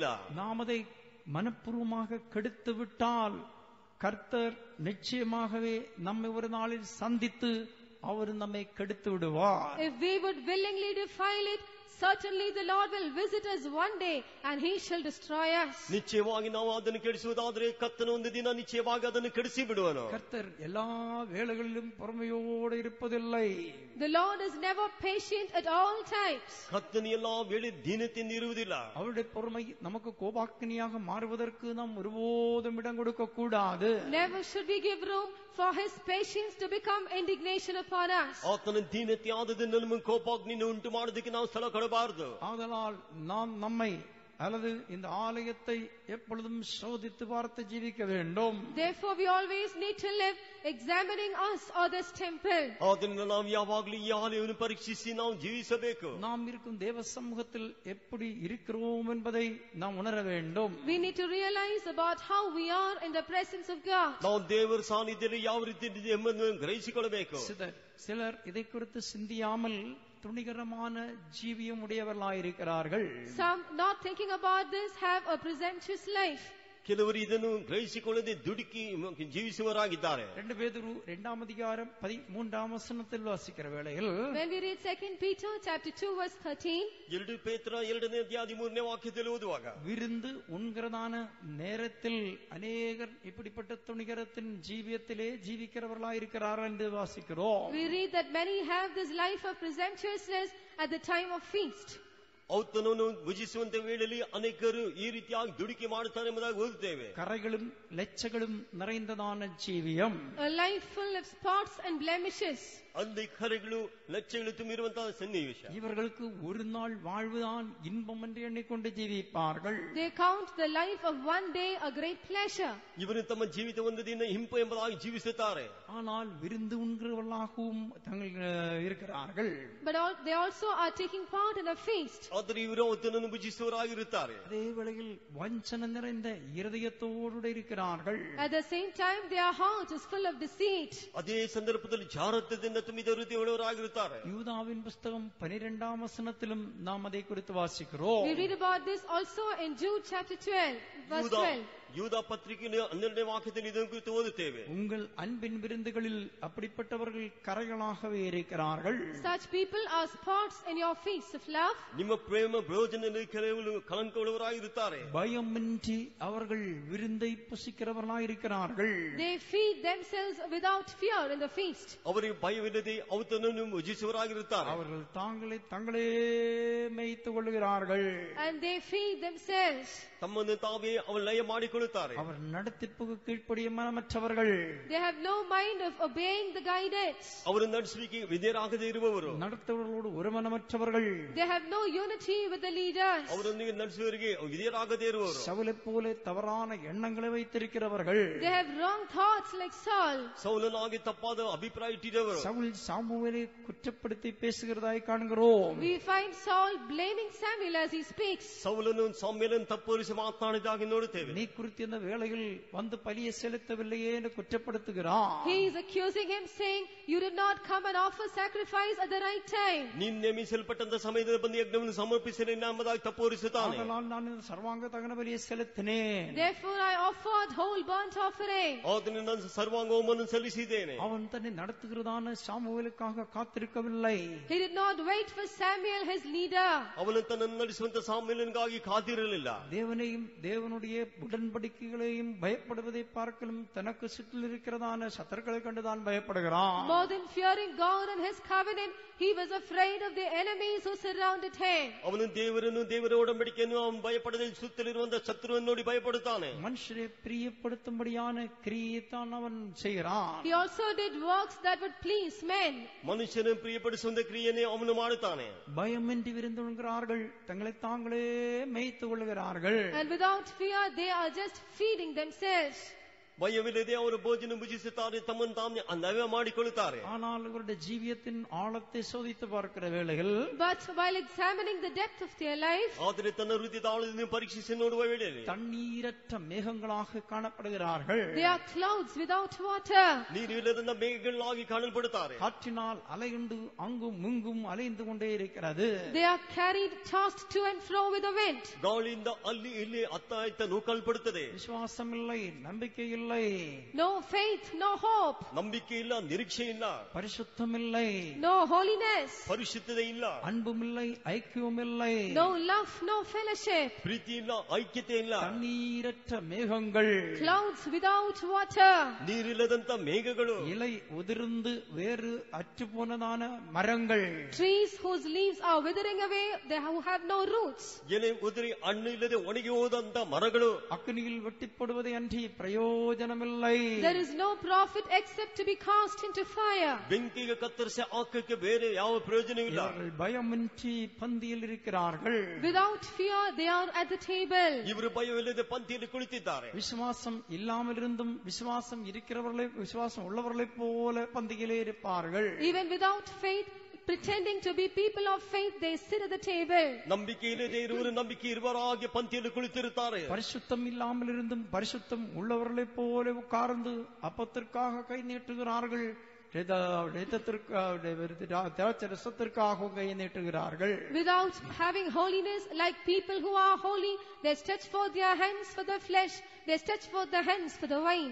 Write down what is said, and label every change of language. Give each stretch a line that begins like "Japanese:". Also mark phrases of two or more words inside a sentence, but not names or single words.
Tamil: நாம் அதை மனப்பூர்வமாக கெடுத்து விட்டால் கர்த்தர் நிச்சயமாகவே நம்மை ஒரு நாளில் சந்தித்து அவர் நம்மை கெடுத்து விடுவார்.
English: If we would willingly defile it, certainly the Lord will visit us one day and he shall destroy us.
Kannada: ನಿಶ್ಚಯವಾಗಿ ನಾವು ಅದನ್ನು ಕೆಡಿಸುವುದಾದರೆ ಕರ್ತನು ಒಂದು ದಿನ ನಿಶ್ಚಯವಾಗಿ ಅದನ್ನು ಕೆಡಿಸಿ ಬಿಡುವನು.
Tamil: கர்த்தர் எல்லா வேளைகளிலும் பொறுமையோடு இருப்பதில்லை.
English: The Lord is never patient at all times.
Kannada: ಕರ್ತನು ಎಲ್ಲಾ ವೇಳೆ ದೀನತೆಯಿಂದ ಇರುವುದಿಲ್ಲ.
Tamil: அவருடைய பொறுமை நமக்கு கோபாக்கினியாக மாறுவதற்கு நாம் ஒருபோதும் இடம் கொடுக்க கூடாது.
English: Never should we give room for his patience to become indignation upon us.
Kannada: ಆತನ ದೀನತೆ ಆದದಿಂದ ನಮಗೆ ಕೋಪಾಗ್ನಿಯನ್ನು ಉಂಟು ಮಾಡೋದಕ್ಕೆ ನಾವು ಸ್ಥಳ ಕೊಡಬಾರದು.
Tamil: ஆதலால் நாம் நம்மை அல்லது இந்த ஆலயத்தை எப்பொழுதும் சோதித்து பார்த்து ஜீவிக்க வேண்டும்.
English: Therefore we always need to live examining us or this temple.
Kannada: ಆದ್ದರಿಂದ ನಾವು ಯಾವಾಗಲೂ ಈ ಆಲಯವನ್ನು ಪರೀಕ್ಷಿಸಿ ನಾವು ಜೀವಿಸಬೇಕು.
Tamil: நாம் இருக்கும் தேவ சமூகத்தில் எப்படி இருக்கிறோம் என்பதை நாம் உணர வேண்டும்.
English: We need to realize about how we are in the presence of God.
Kannada: ನಾವು ದೇವರ ಸಾನ್ನಿಧ್ಯದಲ್ಲಿ ಯಾವ ರೀತಿ ಇದ್ದೀವಿ ಎಂಬುದನ್ನು ಗ್ರಹಿಸಿಕೊಳ್ಳಬೇಕು.
Tamil: சிலர் இதை குறித்து சிந்தியாமல் துணிகரமான ஜீவியம் உடையவர்களாயிருக்கிறார்கள்.
English: Some not thinking about this have a presumptuous life.
Kannada: ಕೆಲವರು ಇದನ್ನು ಗ್ರಹಿಸಿಕೊಳ್ಳದೆ ದುಡುಕಿ ಜೀವಿಸುವವರಾಗಿದ್ದಾರೆ.
Tamil: 2 பேதுரு 2ஆம் அதிகாரம் 13ஆம் வசனத்தில் வாசிக்கிற வேளையில்
English: When we read 2 Peter chapter 2 verse 13,
Kannada: 2 ಪೇತ್ರ 2ನೇ ಅಧ್ಯಾಯ 13ನೇ ವಾಕ್ಯದಲ್ಲಿ ಓದುವಾಗ,
Tamil: விருந்து உண்கிறதான நேரத்தில் அநேகர் இப்படிப்பட்ட துணிகரத்தின் ஜீவியத்திலே ஜீவிக்கிறவர்களாயிருக்கிறார்கள் என்று வாசிக்கிறோம்.
English: we read that many have this life of presumptuousness at the time of feast.
Kannada: ಔತಣವನ್ನು ಭುಜಿಸುವಂತ ವೇಳೆಯಲ್ಲಿ ಅನೇಕರು ಈ ರೀತಿಯಾಗಿ ದುಡುಕಿ ಮಾಡುತ್ತಾರೆ ಎಂಬುದಾಗಿ ಓದುತ್ತೇವೆ.
Tamil: கரைகளும் லட்சங்களும் நிறைந்ததான ஜீவியம்,
English: A life full of spots and blemishes.
Kannada: ಅಲ್ಲಿ ಕರೆಗಳು ಲಕ್ಷಗಳು ತುಂಬಿರುವಂತಹ ಸನ್ನಿವೇಶ.
Tamil: இவர்களுக்கு ஒரு நாள் வாழ்வுதான் இன்பம் என்று எண்ணிக்கொண்டு ஜீவிப்பார்கள்.
English: They count the life of one day a great pleasure.
Kannada: ಇವರು ತಮ್ಮ ಜೀವಿತ ಒಂದು ದಿನ ಇಂಪು ಎಂಬುದಾಗಿ ಜೀವಿಸುತ್ತಾರೆ.
Tamil: ஆனால் விருந்து உண்கிறவர்களாகவும் இருக்கிறார்கள்.
English: But they also are taking part in a feast.
Kannada: ಆದರೆ ಇವರು ಔತಣವನ್ನು ಭುಜಿಸುವವರಾಗಿರುತ್ತಾರೆ.
Tamil: அதே வேளையில் வஞ்சனை நிறைந்த இருதயத்தோடு இருக்கிறார்கள்.
English: At the same time their heart is full of deceit.
Kannada: ಅದೇ ಸಂದರ್ಭದಲ್ಲಿ ಜಾರತ್ವದಿಂದ ತುಂಬಿದ ಹೃದಯವುಳ್ಳವರಾಗಿರುತ್ತಾರೆ.
Tamil: யூதாவின் புஸ்தகம் 12ஆம் வசனத்திலும் நாம் அதை குறித்து வாசிக்கிறோம்.
English: We read about this also in Jude chapter 12 verse 12.
Kannada: ಯೂದ ಪತ್ರಿಕೆಯ 12ನೇ ವಾಕ್ಯದಲ್ಲಿ ಇದನ್ನು ಕುರಿತು ಓದುತ್ತೇವೆ.
Tamil: உங்கள் அன்பின் விருந்துகளில் அப்படிப்பட்டவர்கள் கரைகளாகவே இருக்கிறார்கள்.
English: Such people are spots in your feast of love.
Kannada: ನಿಮ್ಮ ಪ್ರೇಮ ಪ್ರಯೋಜನದಲ್ಲಿ ಕೆಲವರು ಕಳಂಕವುಳ್ಳವರಾಗಿರುತ್ತಾರೆ.
Tamil: பயமின்றி அவர்கள் விருந்தை புசிக்கிறவர்களாயிருக்கிறார்கள்.
English: They feed themselves without fear in the feast.
Kannada: ಅವರಿಗೆ ಭಯವಿಲ್ಲದೆ ಔತಣವನ್ನು ಭುಜಿಸುವವರಾಗಿರುತ್ತಾರೆ.
Tamil: அவர்கள் தாங்களே மேய்த்துக் கொள்கிறார்கள்.
English: And they feed themselves.
Kannada: ತಮ್ಮನ್ನು ತಾವೇ ಅವರು ಲಯ ಮಾಡಿಕೊಳ್ಳುತ್ತಾರೆ.
Tamil: அவர் நடத்திப்புக்கு கீழ்ப்படிய மனமற்றவர்கள்.
English: They have no mind of obeying the guidance.
Kannada: ಅವರು ನಡೆಸುವಿಕೆ ವಿಧೇಯರಾಗದೇ ಇರುವವರು.
Tamil: நடத்துவர்களோடு ஒரு மனமற்றவர்கள்.
English: They have no unity with the leaders.
Kannada: ಅವರೊಂದಿಗೆ ನಡೆಸುವವರಿಗೆ ವಿಧೇಯರಾಗದೇ ಇರುವವರು.
Tamil: சவுலைப் போல தவறான எண்ணங்களை வைத்திருக்கிறவர்கள்.
English: They have wrong thoughts like Saul.
Kannada: ಸೌಲನಾಗಿ ತಪ್ಪಾದ ಅಭಿಪ್ರಾಯ ಇಟ್ಟಿದ್ದವರು.
Tamil: சவுல் சாமுவேலை குற்றப்படுத்தி பேசுகிறதாய் காண்கிறோம்.
English: We find Saul blaming Samuel as he speaks.
Kannada: ಸೌಲನು ಸಾಮ್ಯಲನ್ನು ತಪ್ಪುರಿಸಿ ಮಾತನಾಡಿದಾಗಿ ನೋಡುತ್ತೇವೆ.
Tamil: நீ குறித்து இந்த வேளையில் வந்து பலியை செலுத்தவில்லையே என்று குற்றப்படுத்துகிறான்.
English: He is accusing him saying, you did not come and offer sacrifice at the right time.
Kannada: ನೀನು ನೇಮಿಸಲ್ಪಟ್ಟಂತ ಸಮಯದಲ್ಲಿ ಬಂದು ಯಜ್ಞವನ್ನು ಸಮರ್ಪಿಸಲಿಲ್ಲ ಎಂಬುದಾಗಿ ತಪ್ಪುರಿಸುತ್ತಾನೆ.
Tamil: அதனால் நான் இந்த சர்வாங்க தகன பலியை செலுத்தினேன்.
English: Therefore I offered whole burnt offering.
Kannada: ಆತನು ನಾನು ಸರ್ವಾಂಗ ಹೋಮವನ್ನು ಸಲ್ಲಿಸಿದ್ದೇನೆ.
Tamil: அவன் தன்னை நடத்துகிறதான சாமுவேலுக்காக காத்திருக்கவில்லை.
English: He did not wait for Samuel his leader.
Kannada: ಅವನು ತನ್ನನ್ನು ನಡೆಸುವಂತ ಸಾಮ್ಯಲನಿಗಾಗಿ ಕಾದಿರಲಿಲ್ಲ.
Tamil: தேவனையும் தேவனுடைய உடன்படிக்கைகளையும் பயப்படுவதை பார்க்கலும் தனக்கு சுற்றில் இருக்கிறதான சத்துருக்களை கண்டுதான் பயப்படுகிறான்.
English: More than fearing God and his covenant, he was afraid of the enemies who surrounded him.
Kannada: ಅವನು ದೇವರನ್ನು ದೇವರ ಒಡಂಬಡಿಕೆಯನ್ನು ಅವನು ಭಯಪಡದೆ ಸುತ್ತಲಿರುವಂತಹ ಶತ್ರುವನ್ನು ನೋಡಿ ಭಯಪಡುತ್ತಾನೆ.
Tamil: மனுஷரை பிரியப்படுத்தும்படியான கிரியைத்தான் அவன் செய்கிறான்.
English: He also did works that would please men.
Kannada: ಮನುಷ್ಯನ ಪ್ರಿಯಪಡಿಸುವಂತ ಕ್ರಿಯೆನೇ ಅವನು ಮಾಡುತ್ತಾನೆ.
Tamil: பயமின்றி விருந்துகிறார்கள், தங்களை தாங்களே மேய்த்துக் கொள்கிறார்கள்.
English: And without fear they are just feeding themselves.
Kannada: ಭಯವಿಲ್ಲದೆ ಅವರು ಭೋಜನ ಭುಜಿಸುತ್ತಾರೆ, ತಮ್ಮನ್ನು ತಾನೇ ನವ್ಯ ಮಾಡಿಕೊಳ್ಳುತ್ತಾರೆ.
Tamil: ஆனால் இவருடைய ஜீவியத்தின் ஆழத்தை சோதித்து பார்க்கிற வேளையில்,
English: But while examining the depth of their life,
Kannada: ಆದರೆ ತನ್ನ ಹೃದಯದ ಆಳದಿಂದ ಪರೀಕ್ಷಿಸಿ ನೋಡುವ ವೇಳೆಯಲ್ಲಿ
Tamil: தண்ணீரற்ற மேகங்களாக காணப்படுகிறார்கள்.
English: they are clouds without water.
Kannada: ನೀರಿಲ್ಲದ ಮೇಘಗಳಾಗಿ ಕಾಣಲ್ಪಡುತ್ತಾರೆ.
Tamil: காற்றினால் அலையுண்டு அங்கும் இங்கும் அலைந்து கொண்டே இருக்கிறது.
English: They are carried, tossed to and fro with the wind.
Kannada: ಗಾಳಿಯಿಂದ ಅಲ್ಲಿ ಇಲ್ಲಿ ಅತ್ತ ಇತ್ತ ನೂಕಲ್ಪಡುತ್ತದೆ.
Tamil: விசுவாசம் இல்லை, நம்பிக்கை இல்லை, இல்லை,
English: no faith, no hope,
Kannada: ನಂಬಿಕೆ ಇಲ್ಲ, ನಿರೀಕ್ಷೆ ಇಲ್ಲ,
Tamil: பரிசுத்தம் இல்லை,
English: no holiness,
Kannada: ಪರಿಶುದ್ಧತೆ ಇಲ್ಲ,
Tamil: அன்பும் இல்லை, ஐக்கியமும் இல்லை,
English: no love, no fellowship,
Kannada: ಪ್ರೀತಿ ಇಲ್ಲ, ಐಕ್ಯತೆ ಇಲ್ಲ,
Tamil: தண்ணீரற்ற மேகங்கள்,
English: clouds without water,
Kannada: ನೀರಿಲ್ಲದಂತ ಮೇಘಗಳು,
Tamil: இலை உதிர்ந்து வேறு அற்று போனதான மரங்கள்,
English: trees whose leaves are withering away, they who have no roots,
Kannada: ಎಲೆ ಉದುರಿ ಹಣ್ಣು ಇಲ್ಲದೆ ಒಣಗಿ ಹೋದಂತ ಮರಗಳು,
Tamil: அக்னியில் வெட்டிப்படுவதை அன்றி பிரயோஜனமில்லை.
English: there is no profit except to be cast into fire.
Kannada: ಬೆಂಕಿಗೆ ಕತ್ತರಿಸಿ ಹಾಕಕ್ಕೆ ಬೇರೆ ಯಾವ ಪ್ರಯೋಜನವಿಲ್ಲ.
Tamil: இவர்கள் பயமின்றி பந்தியில் இருக்கிறார்கள்.
English: Without fear they are at the table.
Kannada: ಇವರು ಭಯವಿಲ್ಲದೆ ಪಂಕ್ತಿಯಲ್ಲಿ ಕುಳಿತಿದ್ದಾರೆ.
Tamil: விசுவாசம் இல்லாமல் இருந்தும் விசுவாசம் இருக்கிறவர்களை, விசுவாசம் உள்ளவர்களைப் போல பந்தியிலே இருப்பார்கள்.
English: Even without faith, pretending to be people of faith, they sit at the table.
Kannada: ನಂಬಿಕೆ ಇಲ್ಲದೆ ಇರುವರು ನಂಬಿಕೆ ಇರುವವರ ಹಾಗೆ ಪಂಕ್ತಿಯಲ್ಲಿ ಕುಳಿತಿರುತ್ತಾರೆ.
Tamil: பரிசுத்தம் இல்லாமல் இருந்தும் பரிசுத்தம் உள்ளவர்களைப் போல உட்கார்ந்து அப்பத்திற்காக கை நீட்டுகிறார்கள், ரசத்திற்காக கை நீட்டுகிறார்கள்.
English: Without having holiness, like people who are holy, they stretch forth their hands for the flesh, they stretch forth their hands for the wine.